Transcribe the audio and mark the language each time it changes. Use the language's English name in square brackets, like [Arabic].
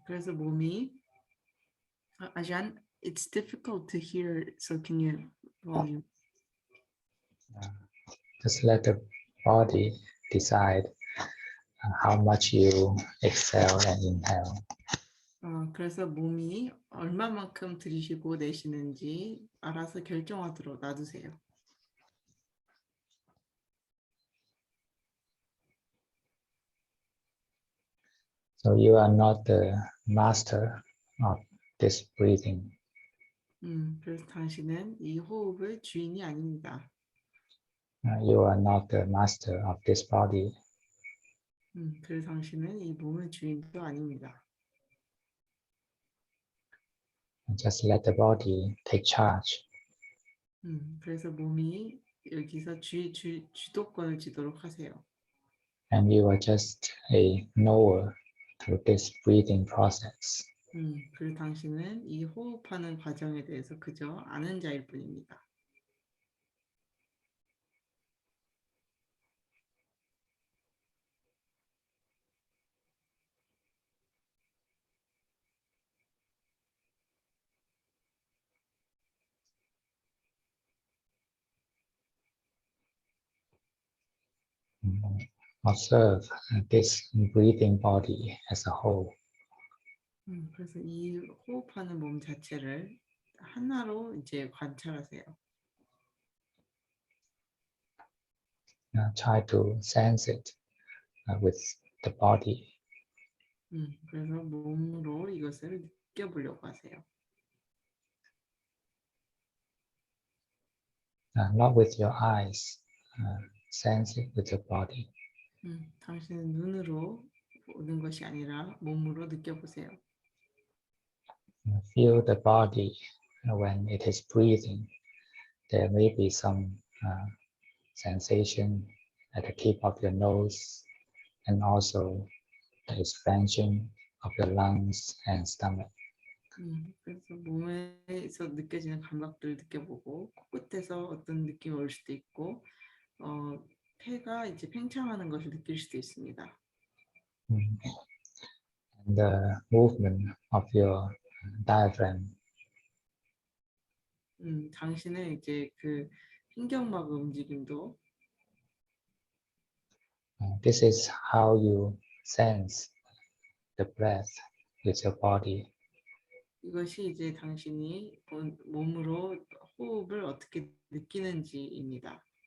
[Korean] 그래서 몸이 [English] Ajahn, it's difficult to hear, so can you volume? Just let the body decide how much you exhale and inhale. [Korean] 그래서 몸이 얼마만큼 들이쉬고 내쉬는지 알아서 결정하도록 놔두세요. [English] So you are not the master of this breathing. [Korean] 그래서 당신은 이 호흡의 주인이 아닙니다. [English] You are not the master of this body. [Korean] 그래서 당신은 이 몸의 주인도 아닙니다. [English] Just let the body take charge. [Korean] 그래서 몸이 여기서 주도권을 쥐도록 하세요. [English] And you are just a knower through this breathing process. [Korean] 그리고 당신은 이 호흡하는 과정에 대해서 그저 아는 자일 뿐입니다. [English] Observe this breathing body as a whole. [Korean] 그래서 이 호흡하는 몸 자체를 하나로 이제 관찰하세요. [English] Try to sense it with the body. [Korean] 그래서 몸으로 이것을 느껴보려고 하세요. [English] Not with your eyes. Sense it with the body. [Korean] 당신은 눈으로 보는 것이 아니라 몸으로 느껴보세요. [English] Feel the body when it is breathing. There may be some sensation at the tip of your nose and also the expansion of your lungs and stomach. [Korean] 그래서 몸에서 느껴지는 감각들을 느껴보고 코끝에서 어떤 느낌이 올 수도 있고 폐가 이제 팽창하는 것을 느낄 수도 있습니다. [English] And the movement of your diaphragm. [Korean] 당신의 이제 그 흰경막 움직임도 [English] This is how you sense the breath with your body. [Korean] 이것이 이제 당신이 몸으로 호흡을 어떻게 느끼는지입니다.